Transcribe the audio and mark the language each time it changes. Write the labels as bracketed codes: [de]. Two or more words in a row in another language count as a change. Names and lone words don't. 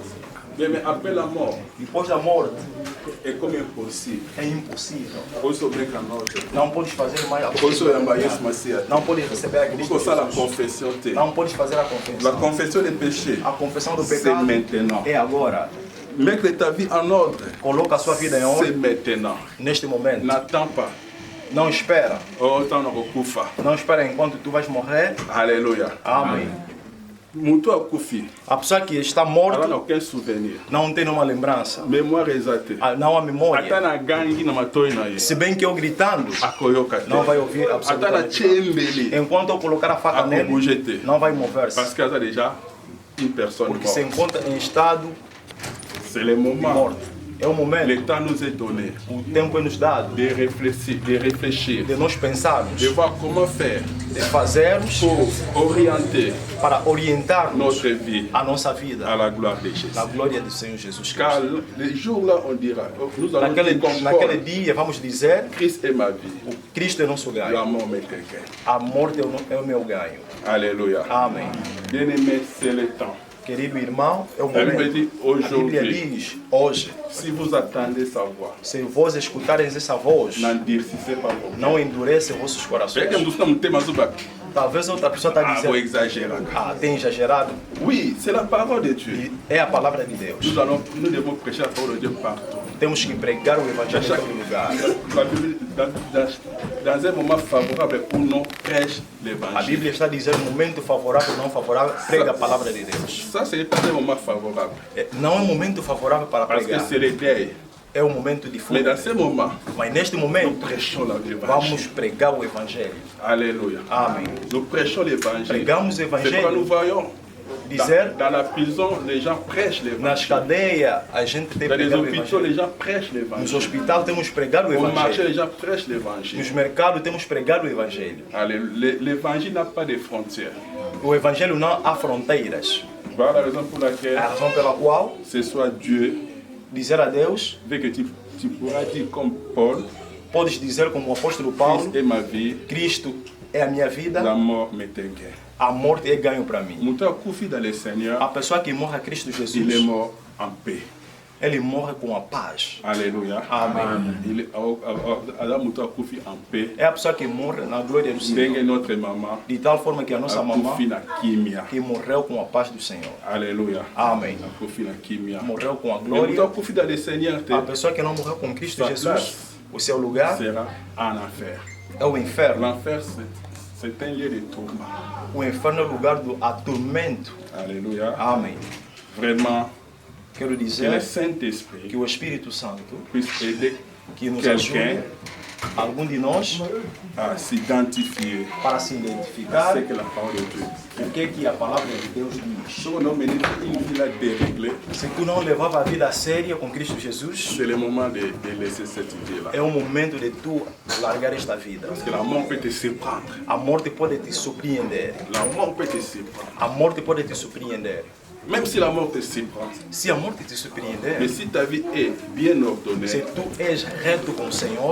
[pt] Depois da morte, é impossível. Não podes fazer mais a coisa. Não podes receber a Cristo. Não podes fazer a confissão. A confissão do pecado é agora. [fr] Mettre ta vie en ordre. [pt] Coloca a sua vida em ordem. Neste momento. Não espera. Não espera enquanto tu vais morrer. Aleluia. Amém. A pessoa que está morta não tem nenhuma lembrança. Não há memória. Se bem que eu gritando, não vai ouvir absolutamente nada. Enquanto eu colocar a faca nele, não vai mover-se. Porque se encontra em estado de morte. É o momento. O tempo é nos dado. [fr] De réfléchir. [pt] De nós pensarmos. [fr] De voir comment faire. [pt] De fazermos. Para orientar [fr] notre vie. [pt] A nossa vida. [fr] À la gloire de Jésus. [pt] Na glória do Senhor Jesus Cristo. [fr] Car les jours là on dira. [pt] Naquele dia vamos dizer. [fr] Christ est ma vie. [pt] O Cristo é nosso ganho. [fr] La mort m'est un gain. [pt] A morte é o meu ganho. Aleluia. Amém. [fr] Bien-aimé, c'est le temps. [pt] Querido irmão, é o momento. A Bíblia diz, hoje, [fr] se vous attendez sa voix, [pt] se vós escutarem essa voz, não endurece vossos corações. Talvez outra pessoa está dizendo, tem exagerado. [fr] Oui, c'est la parole de Dieu. [pt] É a palavra de Deus. [fr] Nous devons prêcher la parole de Dieu partout. [pt] Temos que pregar o evangelho em todo lugar. [fr] Dans un moment favorable ou non, prêche l'évangile. [pt] A Bíblia está dizendo momento favorável ou não favorável, prega a palavra de Deus. [fr] Ça c'est pas un moment favorable. [pt] Não é um momento favorável para pregar. [fr] Parce que c'est le deuil. [pt] É um momento de [fr] Mais dans ce moment, [pt] mas neste momento, [fr] nous prêchons l'évangile. [pt] Vamos pregar o evangelho. [fr] Alléluia. [pt] Amém. [fr] Nous prêchons l'évangile. [pt] Pregamos o evangelho. [fr] C'est quoi nous voyons? [pt] Dizer, [fr] dans la prison, les gens prêchent l'évangile. [pt] Nas cadeias, a gente tem [fr] dans les hôpitaux, les gens prêchent l'évangile. [pt] Nos hospitais, temos pregado o evangelho. [fr] Au marché, les gens prêchent l'évangile. [pt] Nos mercados, temos pregado o evangelho. [fr] L'évangile n'a pas de frontières. [pt] O evangelho não há fronteiras. [fr] Voilà la raison pour laquelle, [pt] a razão pela qual, [fr] ce soit Dieu, [pt] dizer a Deus, [fr] veut que tu pourras dire comme Paul, [pt] podes dizer como o apóstolo Paulo, [fr] Christ est ma vie, [pt] Cristo é a minha vida, [fr] la mort m'est un gain. [pt] A morte é ganho para mim. A pessoa que morre a Cristo Jesus, [fr] il est mort en paix. [pt] Ele morre com a paz. Aleluia. Amém. É a pessoa que morre na glória do Senhor. De tal forma que a nossa mamãe que morreu com a paz do Senhor. Aleluia. Amém. Morreu com a glória. A pessoa que não morreu com Cristo Jesus, o seu lugar [fr] será en enfer. [pt] É o inferno. [fr] L'enfer c'est un lieu de tourment. [pt] O inferno é o lugar do atormento. Aleluia. Amém. [fr] Vraiment, [pt] quero dizer [fr] que le Saint-Esprit [pt] que o Espírito Santo [fr] puisse aider [pt] que nos ajude algum de nós [fr] à s'identifier [pt] para se identificar [fr] à ce que la parole de Dieu dit. [pt] o que a palavra de Deus diz. [fr] Si on a mené une vie déréglée, [pt] se tu não levava a vida a séria com Cristo Jesus, [fr] c'est le moment de laisser cette idée-là. [pt] É o momento de tu largar esta vida. [fr] Parce que la mort peut te surprendre. [pt] A morte pode te surpreender. [fr] La mort peut te surprendre. [pt] A morte pode te surpreender. [fr] Même si la mort te surprend. [pt] Se a morte te surpreender. [fr] Mais si ta vie est bien ordonnée. [pt] Se tu és reto com o Senhor,